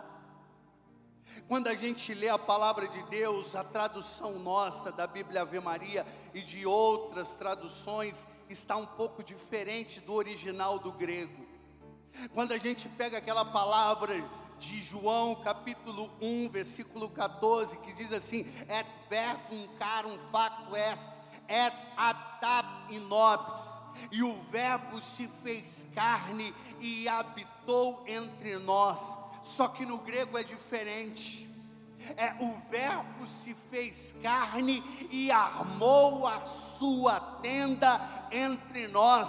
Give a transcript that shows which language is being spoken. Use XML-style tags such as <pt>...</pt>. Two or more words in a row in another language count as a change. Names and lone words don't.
<pt>Quando a gente lê a palavra de Deus, a tradução nossa da Bíblia Ave Maria e de outras traduções está um pouco diferente do original do grego. Quando a gente pega aquela palavra de João capítulo 1, versículo 14, que diz assim:</pt> <la>et verbum carum facto est, et habitat in nobis,</la> <pt>e o verbo se fez carne e habitou entre nós. Só que no grego é diferente. O verbo se fez carne e armou a sua tenda entre nós.</pt>